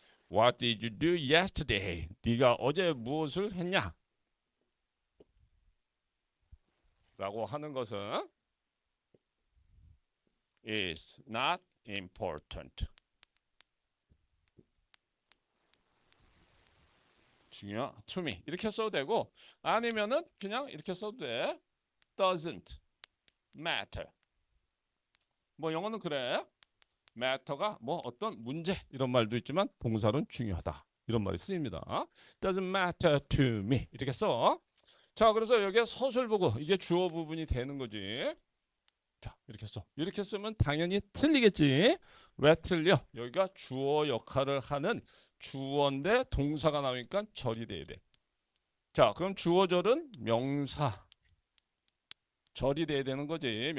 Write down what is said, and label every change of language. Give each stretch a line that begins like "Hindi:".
English: What did you do yesterday?
Korean: 네가 어제 무엇을 했냐? 라고 하는 것은
English: is not important.
Korean: 중요
English: to me
Korean: 이렇게 써도 되고 아니면은 그냥 이렇게 써도 돼.
English: doesn't matter.
Korean: 뭐 영어는 그래. matter가 뭐 어떤 문제 이런 말도 있지만 동사로는 중요하다. 이런 말이 쓰입니다.
English: doesn't matter to me
Korean: 이렇게 써. 자, 그래서 여기에 서술보고 이게 주어 부분이 되는 거지. 자, 이렇게 써. 이렇게 쓰면 당연히 틀리겠지. 왜 틀려? 여기가 주어 역할을 하는 주어인데 동사가 나오니까 절이 돼야 돼. 자, 그럼 주어절은 명사 절이 돼야 되는 거지.